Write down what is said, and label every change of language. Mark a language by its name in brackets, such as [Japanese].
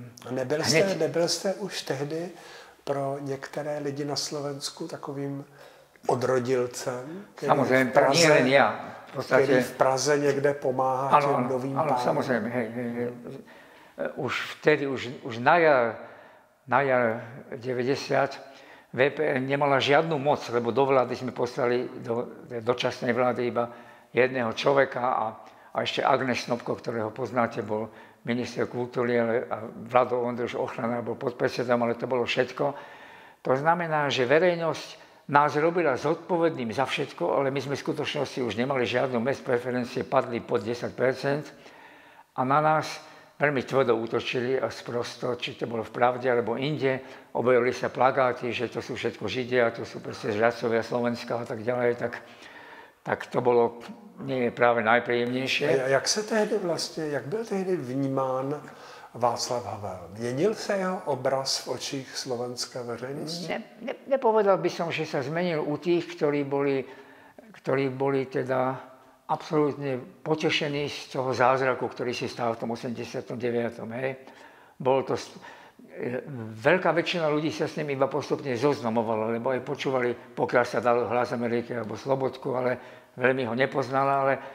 [Czech] Nebyl jste už tehdy pro některé lidi na Slovensku takovým odrodilcem? [Slovak] Samozrejme, nie len ja. [Czech] Který v Praze někde pomáhá těm novým pánům? [Slovak] Áno, samozrejme. Hej. Už vtedy, už na jar 90 VPN nemala žiadnu moc, lebo do vlády sme poslali, do dočasnej vlády iba jedného človeka a ešte Agnes Snopko, ktorého poznáte, bol minister kultúry a Vlado Ondruš Ochrana bol podpredsedom, ale to bolo všetko. To znamená, že verejnosť nás robila zodpovedným za všetko, ale my sme v skutočnosti už nemali žiadnu mest, preferencie padli pod 10% a na nás veľmi tvrdo útočili a sprosto, či to bolo v Pravde alebo inde. Objavili sa plagáty, že to sú všetko Židia, to sú proste žradcovia Slovenska a tak ďalej. Tak to bolo nie práve najpríjemnejšie. [Czech] A jak byl tehdy vnímán Václav Havel? Měnil se jeho obraz v očích slovenské veřejnosti? [Slovak] Nepovedal by som, že sa zmenil u tých, ktorí boli teda absolútne potešení z toho zázraku, ktorý si stál v tom 89. Hej. Bolo to... Veľká väčšina ľudí sa s ním iba postupne zoznamovala, lebo aj počúvali, pokiaľ sa dal Hlas Ameriky alebo Slobodku, ale veľmi ho nepoznala, ale